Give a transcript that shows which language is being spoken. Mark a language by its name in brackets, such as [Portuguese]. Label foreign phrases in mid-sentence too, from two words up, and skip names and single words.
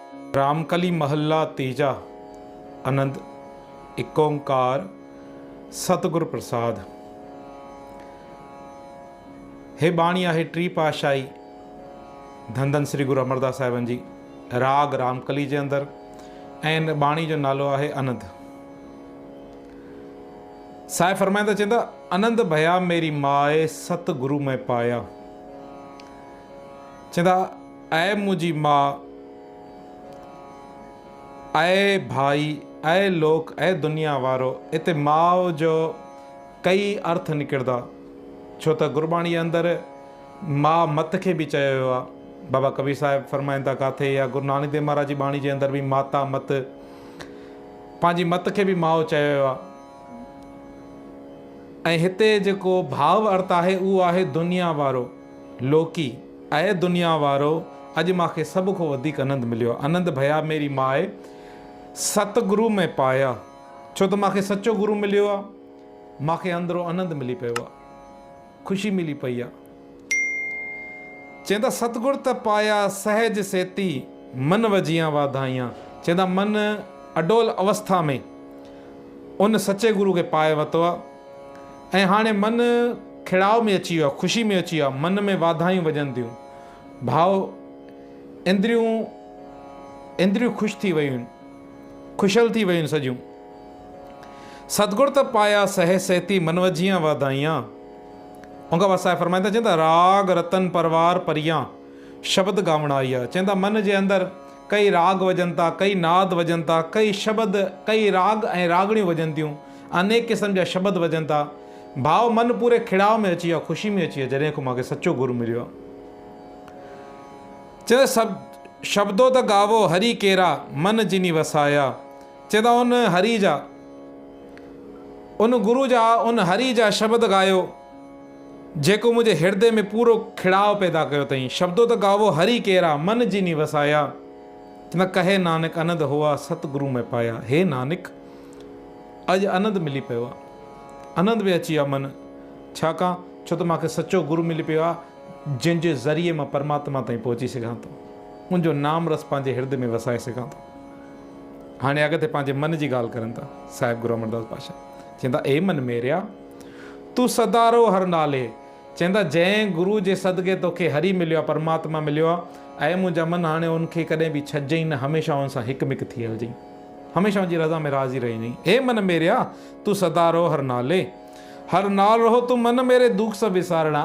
[Punjabi] ਰਾਮਕਲੀ ਮਹਲਾ ਤੀਜਾ। ਆਨੰਦ ਏਕ ਓਅੰਕਾਰ ਸਤਿਗੁਰ ਪ੍ਰਸਾਦਿ। [Sindhi] हे बाणी आहे टी पातशाही धन धन श्री गुरु अमरदास साहिबन जी। राग रामकली जे अंदर ऐं बाणी जो नालो आहे आनंद। साहिब फरमाईंदा चवंदा [Punjabi] ਅਨੰਦੁ ਭਇਆ ਮੇਰੀ ਮਾਏ ਸਤਿਗੁਰੂ ਮੈ ਪਾਇਆ। [Sindhi] चवंदा ऐ मुंहिंजी मां, ऐ भाई, ऐ लोक, ऐ दुनिया वारो। इते माउ जो कई अर्थ निकिरंदा, छो त गुरबाणी अंदर मां मत खे बि चयो वियो आहे। बाबा कबीर साहिब फरमाइनि था काथे, या गुरु नानक देव महाराज जी बाणी जे अंदर बि माता मत, पंहिंजी मत खे बि माउ चयो वियो आहे। ऐं हिते जेको भाव अर्थ आहे उहो आहे दुनिया वारो, लोकी। ऐं दुनिया वारो, अॼु मूंखे सभ खां वधीक आनंद मिलियो। [Punjabi] ਅਨੰਦੁ ਭਇਆ ਮੇਰੀ ਮਾਏ ਸਤਿਗੁਰੂ ਮੈ ਪਾਇਆ। [Sindhi] छो त मूंखे सचो गुरु मिलियो आहे, मूंखे अंदरो आनंद मिली पियो आहे, ख़ुशी मिली पई आहे। चवंदा [Punjabi] ਸਤਿਗੁਰੁ ਤ ਪਾਇਆ ਸਹਜ ਸੇਤੀ ਮਨਿ ਵਜੀਆ ਵਾਧਾਈਆ। [Sindhi] चवंदा मन अडोल अवस्था में उन सचे गुरु खे पाए वरितो आहे ऐं हाणे मन खिड़ाव में अची वियो आहे, ख़ुशी में अची वियो आहे। मन में वाधायूं वॼनि थियूं, भाव इंद्रियूं ख़ुशि थी वियूं आहिनि, खुशल थी वियूं आहिनि सॼियूं। [Punjabi] ਸਤਿਗੁਰ ਤ ਪਾਇਆ ਸਹ ਸਹਤੀ ਮਨਿ ਵਜੀਆ ਵਾਧਾਈਆ। [Sindhi] उनखां बाद साहिब फरमाईंदा चवंदा [Punjabi] ਰਾਗ ਰਤਨ ਪਰਵਾਰ ਪਰੀਆ ਸਬਦ ਗਾਵਣ ਆਈ [Sindhi] आहे। चवंदा मन जे अंदरि कई राग वॼनि था, कई नाद वॼनि था, कई शब्द, कई राग ऐं रागणियूं वॼनि थियूं, अनेक क़िस्म जा शब्द वॼनि था। भाव मन पूरे खिड़ाव में अची वियो, ख़ुशी में अची वियो, जॾहिं खां मूंखे सचो गुरु मिलियो आहे। चवंदा सभु [Punjabi] ਸਬਦੋ ਤ ਗਾਵਹੁ ਹਰੀ ਕੇਰਾ ਮਨਿ ਜਿਨੀ ਵਸਾਇਆ। [Sindhi] चवंदा उन हरी जा, उन गुरु जा, उन हरी जा शब्द ॻायो जेको मुंहिंजे हृदय में पूरो खिड़ाव पैदा कयो अथई। [Punjabi] ਸਬਦੋ ਤ ਗਾਵਹੁ ਹਰੀ ਕੇਰਾ ਮਨਿ ਜਿਨੀ ਵਸਾਇਆ। [Sindhi] चवंदा [Punjabi] ਕਹੈ ਨਾਨਕੁ ਅਨੰਦੁ ਹੋਆ ਸਤਿਗੁਰੂ ਮੈ ਪਾਇਆ। [Sindhi] हे नानक अॼु आनंद मिली पियो आहे, आनंद बि अची वियो आहे मन। छाकाणि छो त मूंखे सचो गुरु मिली पियो आहे, जंहिंजे ज़रिए मां परमात्मा ताईं पहुची सघां थो, मुंहिंजो नाम रस पंहिंजे हृदय में वसाए सघां थो। हाणे अॻिते पंहिंजे मन जी ॻाल्हि करनि था साहिब गुरु अमरदास पातशाह। चवंदा [Punjabi] ਏ ਮਨ ਮੇਰਿਆ ਤੂੰ ਸਦਾਰੋ ਹਰ ਨਾਲੇ। [Sindhi] चवंदा जंहिं गुरु जे सदके तोखे हरी मिलियो आहे, परमात्मा मिलियो आहे, ऐं मुंहिंजा मन हाणे उनखे कॾहिं बि छॾिजई न, हमेशह उन सां हिकु थी हलजई, हमेशह उनजी रज़ा में राज़ी रहिजई। [Punjabi] ਹੇ ਮਨ ਮੇਰਿਆ ਤੂੰ ਸਦਾਰੋ ਹਰ ਨਾਲੇ, ਹਰ ਨਾਲ ਰਹੋ ਤੂੰ ਮਨ ਮੇਰੇ ਦੁਖ ਸਭੁ ਵਿਸਾਰਣਾ।